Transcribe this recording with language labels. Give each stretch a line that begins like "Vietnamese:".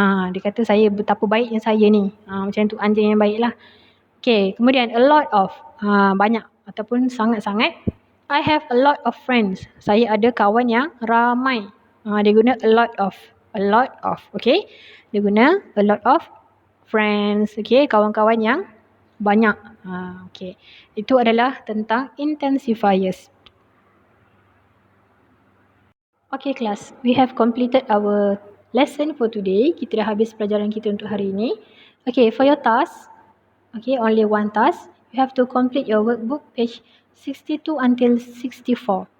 Malay: Dia kata saya betapa baiknya saya ni. Macam tu, anjing yang baik lah. Okay, kemudian
English: a lot of.
Malay: Banyak ataupun sangat-sangat.
English: I have a lot of friends.
Malay: Saya ada kawan yang ramai. Dia guna
English: a lot of. A lot of. Okay.
Malay: Dia guna a lot of friends. Okay. Kawan-kawan yang banyak. Okay. Itu adalah tentang intensifiers.
English: Okay class. We have completed our lesson for today.
Malay: Kita dah habis pelajaran kita untuk hari ini. Okay.
English: For your task. Okay. Only one task. You have to complete your workbook page 62 until 64.